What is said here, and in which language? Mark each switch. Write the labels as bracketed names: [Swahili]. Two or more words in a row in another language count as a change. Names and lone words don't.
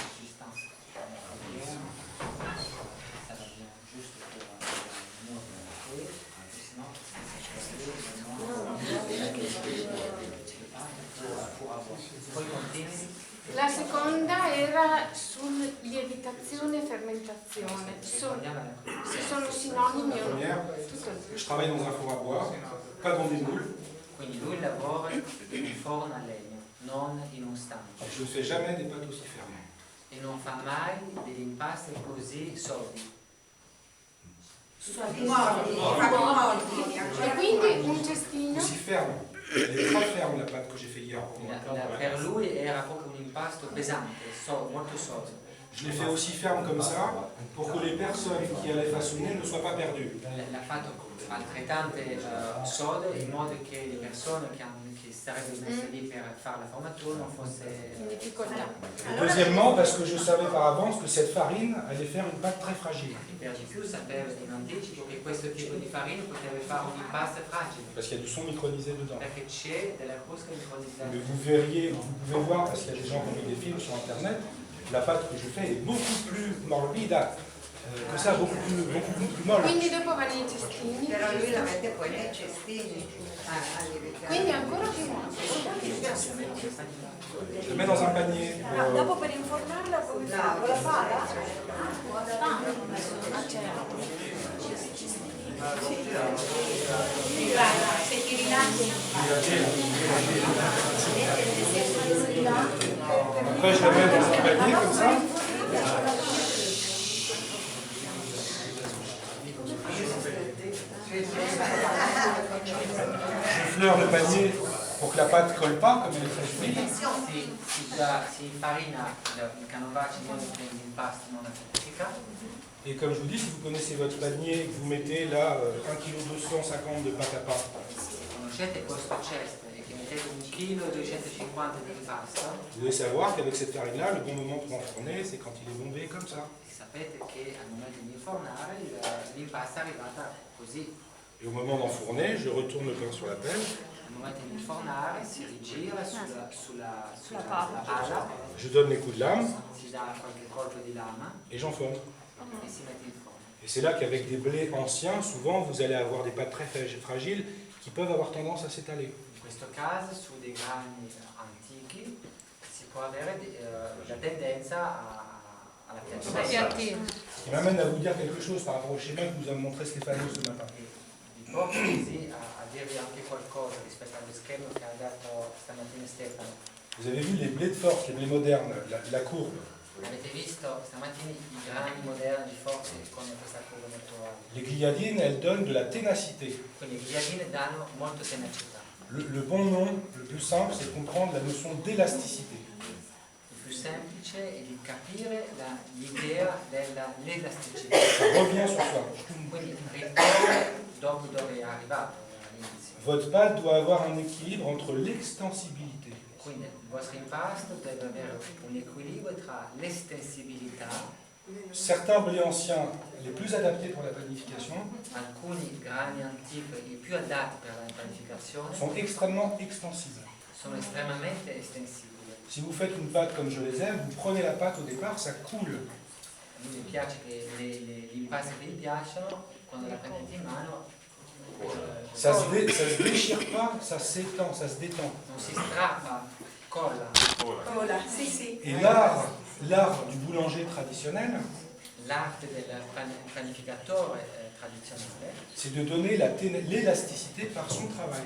[Italian] Poi continui. La seconda era sul lievitazione e fermentazione. Sono sinonimi o no? Tutto lì. [French] Je travaille dans un four à bois, pas dans des moules, [Italian] Quindi lui lavora in un forno a legno, non in un stampo, [French] et je ne fais jamais des pâtes aussi fermes. [Italian] e non fa mai degli impasti così solidi. E quindi un cestino. [French] Aussi ferme. Elle est très ferme la pâte que j'ai fait hier. [Italian] Per lui era proprio un impasto pesante, molto solido. [French] Je l'ai fait aussi ferme comme ça pour que les personnes qui allaient façonner ne soient pas perdues. [Italian] L'ha fatto altrettante sode in modo che le persone che sarebbero messe lì per fare la formatura non fosse In difficoltà. [French] Et deuxièmement, parce que je savais par avance que cette farine allait faire une pâte très fragile. [Italian] E per di più sapevo in anticipo che questo tipo di farina poteva fare un impasto fragile, [French] Parce qu'il y a du son micronisé dedans. [Italian] perché c'è della crusca micronizzata. [French] Mais vous verriez, vous pouvez voir, parce qu'il y a des gens qui ont mis des films sur internet, la pâte que je fais est beaucoup plus morbida que ça, beaucoup plus molle. [Italian] Quindi dopo vanno i cestini. Però lui la mette poi nei cestini. Quindi ancora più molto. [French] Je le mets dans un panier. [Italian] Dopo per infornarla come fa? Con la pala? Se ti rilassi. [French] Après, je la mets dans un panier comme ça. J'effleure le panier pour que la pâte ne colle pas, comme elle est très fine. [Italian] Si infarina il canovaccio in modo che l'impasto non affettifica. [French] Et comme je vous dis, si vous connaissez votre panier, que vous mettez là 1,250 kg de pâte à pain, [Italian] Conoscete questo cesto e che mettete 1,250 kg di impasto, [French] vous devez savoir qu'avec cette farine-là, le bon moment pour enfourner, c'est quand il est bombé comme ça. [Italian] sapete che al momento di infornare l'impasto è arrivata così. [French] Et au moment d'enfourner, je retourne le pain sur la pelle, [Italian] Al momento di infornare si rigira sulla palla, [French] je donne les coups de lame [Italian] si dà qualche colpo di lama [French] et j'enfourne. [Italian] e si mette in forno. [French] Et c'est là qu'avec des blés anciens, souvent vous allez avoir des pâtes très fragiles qui peuvent avoir tendance à s'étaler. [Italian] In questo caso su dei grani antichi si può avere la tendenza alla piattaforma. [French] Ce qui m'amène à vous dire quelque chose par rapport au schéma que vous a montré Stéphano ce matin. [Italian] Vi porto così a dirvi anche qualcosa rispetto allo schema che ha dato stamattina Stefano. [French] Vous avez vu les blés de force, les blés modernes, la courbe. [Italian] Avete visto stamattina i grani moderni di forza con questa curva molto alta. [French] Les gliadines, elles donnent de la ténacité. [Italian] Quindi i gliadini danno molto tenacità. [French] Le bon nom, le plus simple, c'est de comprendre la notion d'élasticité. [Italian] Il più semplice è di capire l'idea dell'elasticità. [French] Ça revient sur soi. [Italian] Quindi ritorna dopo dove è arrivato all'inizio. [French] Votre pâte doit avoir un équilibre entre l'extensibilité [Italian] Quindi il vostro impasto deve avere un equilibrio tra l'estensibilità [French] Certains blés anciens, les plus adaptés pour la panification, [Italian] Alcuni grani antichi, i più adatti per la panificazione, [French] sont extrêmement extensibles. [Italian] sono estremamente estensibili. [French] Si vous faites une pâte comme je les aime, vous prenez la pâte au départ, ça coule. [Italian] A lui piace che gli impasti che gli piacciono, quando la prendete in mano, [French] Ça se déchire pas, ça s'étend, ça se détend. [Italian] non si strappa, colla. Ora, sì, sì. [French] Et l'art du boulanger traditionnel, [Italian] L'arte del panificatore tradizionale [French] c'est de donner l'élasticité par son travail.